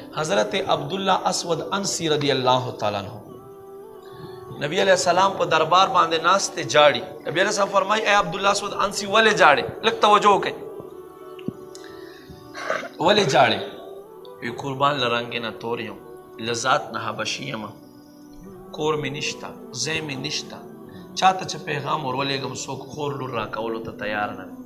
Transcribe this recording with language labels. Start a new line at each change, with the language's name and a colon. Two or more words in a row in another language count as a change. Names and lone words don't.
Pashto: حضرت عبداللہ اسود انسی
Arabic: رضی اللہ تعالیٰ عنہ
Pashto: نبی علیہ السلام په دربار باندې ناست جاړي. نبی
Arabic: علیہ السلام
Pashto: فرمای اے عبداللہ اسود انسی ولې جاړي؟ لږ توجه وکړئ. ولې جاړي؟ وی قربان لرنګ نه تور یم، لذات نه حبشي یم، کور مې نشته، ځای مې نشته، چاته چې پیغام ورولېږم څوک خور لور راکولو ته تیار نه دی.